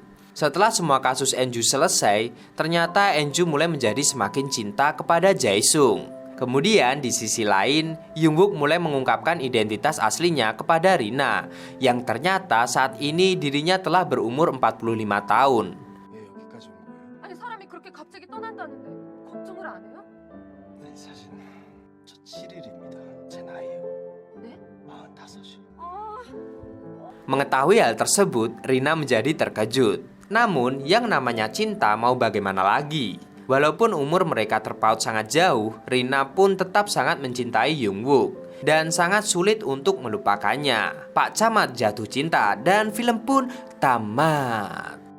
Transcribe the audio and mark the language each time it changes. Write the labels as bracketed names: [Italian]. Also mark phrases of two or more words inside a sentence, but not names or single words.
[Indonesian] Setelah semua kasus Enju selesai, ternyata Enju mulai menjadi semakin cinta kepada Jae-sung. Kemudian di sisi lain, Jungwook mulai mengungkapkan identitas aslinya kepada Rina, yang ternyata saat ini dirinya telah berumur 45 tahun. [Korean] 왜 여기까지 온 거예요? 아니 사람이 그렇게 갑자기 떠난다는데 걱정을 안 해요? 네, 사실 저 7일입니다. 제 나이요. 네? 45이요. 아, [Indonesian] Mengetahui hal tersebut, Rina menjadi terkejut. Namun yang namanya cinta mau bagaimana lagi? Walaupun umur mereka terpaut sangat jauh, Rina pun tetap sangat mencintai Youngwook dan sangat sulit untuk melupakannya. Pak Camat jatuh cinta dan film pun tamat.